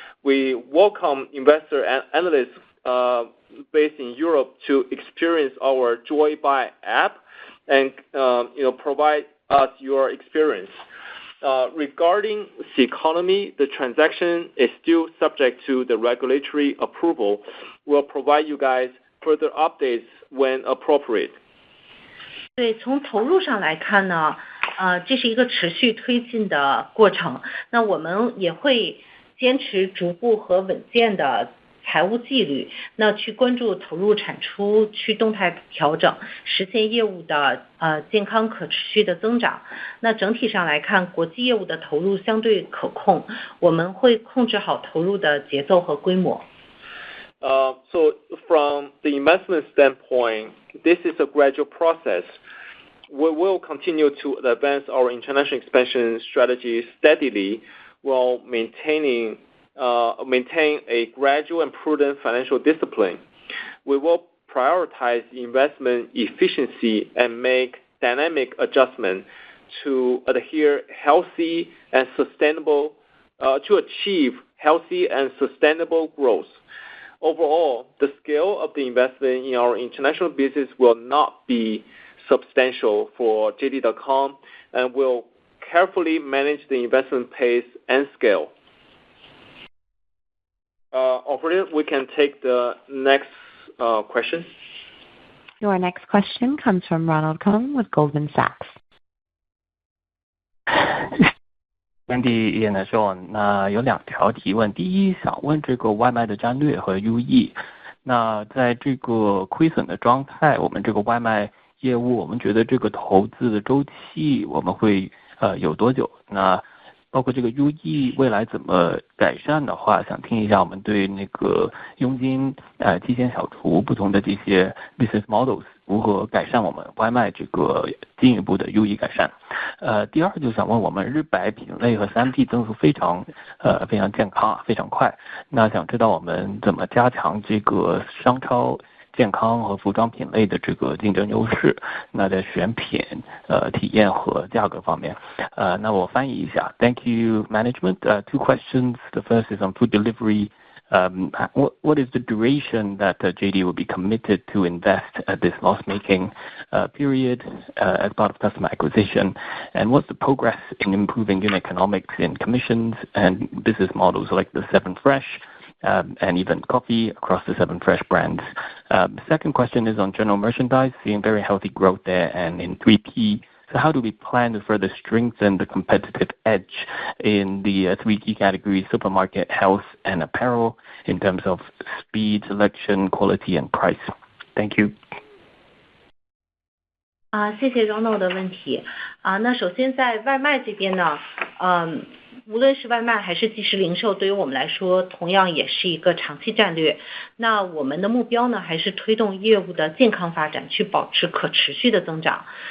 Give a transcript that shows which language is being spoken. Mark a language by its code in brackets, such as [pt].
[en] We welcome investor and analysts based in Europe to experience our Joybuy app and provide us your experience. Regarding the economy, the transaction is still subject to the regulatory approval. We'll provide you guys further updates when appropriate. [zh] 对，从投入上来看呢，这是一个持续推进的过程。那我们也会坚持逐步和稳健的财务纪律，那去关注投入产出，去动态调整，实现业务的健康可持续的增长。那整体上来看，国际业务的投入相对可控，我们会控制好投入的节奏和规模。 [en] So from the investment standpoint, this is a gradual process. We will continue to advance our international expansion strategy steadily while maintain a gradual and prudent financial discipline. We will prioritize investment efficiency and make dynamic adjustment to achieve healthy and sustainable growth. Overall, the scale of the investment in our international business will not be substantial for JD.com, and will carefully manage the investment pace and scale. Operator, we can take the next question. Your next question comes from Ronald Keung with Goldman Sachs. [zh] Wendy 也呢说，那有2条提问。第一，想问这个外卖的战略和 UE。那在这个亏损的状态，我们这个外卖业务，我们觉得这个投资的周期我们会有多久？那包括这个 UE 未来怎么改善的话，想听一下我们对那个佣金、提前小厨不同的这些 [en] business models [zh] 如何改善我们外卖这个进一步的 UE 改善。第二就想问我们日百品类和3P 增速非常健康，非常快。那想知道我们怎么加强这个商超健康和服装品类的这个竞争优势，那在选品、体验和价格方面，那我翻译一下。 [en] Thank you, management. Two questions. The first is on food delivery. What is the duration that JD will be committed to invest at this loss-making period as part of customer acquisition? And what's the progress in improving unit economics in commissions and business models like the 7Fresh? And even coffee across the 7Fresh brands. The second question is on general merchandise, seeing very healthy growth there and in 3P. So how do we plan to further strengthen the competitive edge in the 3 key categories, supermarket, health, and apparel, in terms of speed, selection, quality, and price? Thank you. [zh] 谢谢 Ronald 的问题。那首先在外卖这边呢，无论是外卖还是即时零售，对于我们来说，同样也是一个长期战略。那我们的目标呢，还是推动业务的健康发展，去保持可持续的增长。